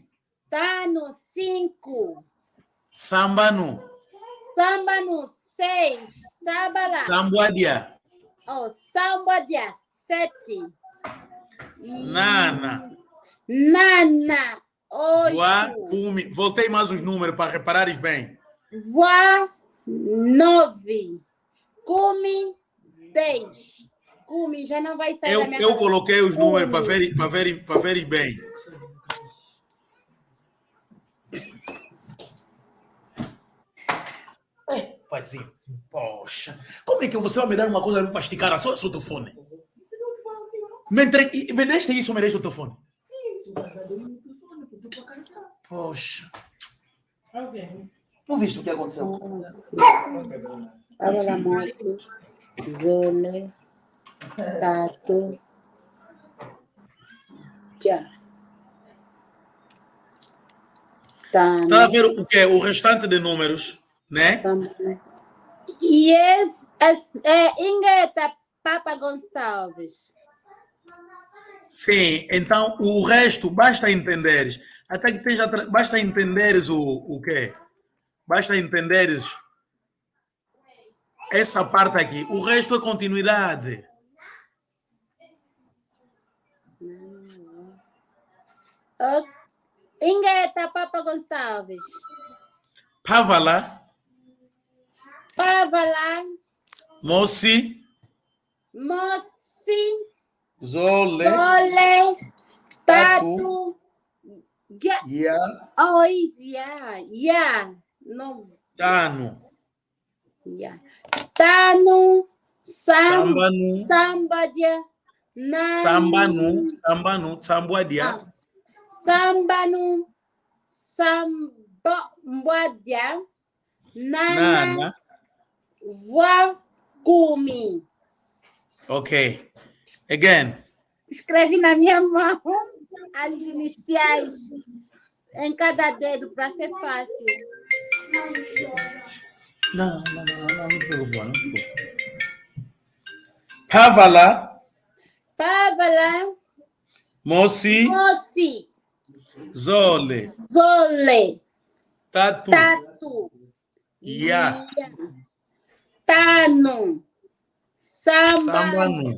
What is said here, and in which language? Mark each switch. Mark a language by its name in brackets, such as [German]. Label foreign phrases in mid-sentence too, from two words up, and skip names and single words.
[Kongo] Tano, 5, Sambanu, Sambanu, 6, Sabala, Sambuadia, oh, Sambadia, 7, Nana, Nana, Voa, 8, Kumi. [Portuguese] Voltei mais os números para reparares bem. [Kongo] Voa, 9, Come, 10. [Portuguese] Come, já não vai sair da minha Eu cabeça. coloquei os números [Kongo] Cume. [Portuguese] para verem bem. assim. Poxa, como é que você vai me dar uma coisa para esticar só o seu telefone? Me deixa isso, me deixa o telefone. Sim, isso vai dar o telefone, porque tu para carregar. Poxa. Ok. Não viste o que aconteceu? Abra a moto. [Kongo] Zole. Tato. [Portuguese] Já. Está a ver o que é o restante de números, né? [Kongo] Yes, Ingeta Papa Gonçalves. [Portuguese] Sim, então o resto basta entenderes. Até que esteja, basta entenderes o quê? Basta entenderes essa parte aqui. O resto é continuidade. [Kongo] Ingeta Papa Gonçalves. Pavala, Pavala. Moci, Moci. Zole, Zole. Tatu. Ya, [English] Yeah. No. [Kongo] Tano, [English] Yeah. [Kongo] Tano. Sambanu, Sambadia. Sambanu, Sambuadia, Sambanu. Sambadia. Nana. Nana. Voa. Kumi. [English] Ok. Again. [Portuguese] Escrevi na minha mão as iniciais em cada dedo para ser fácil. Não te preocupa, não te preocupa. [Kongo] Pavala, Pavala. Moci, Moci. Zole, Zole. Tatu, Tatu. Ya, Tano. Sambanu,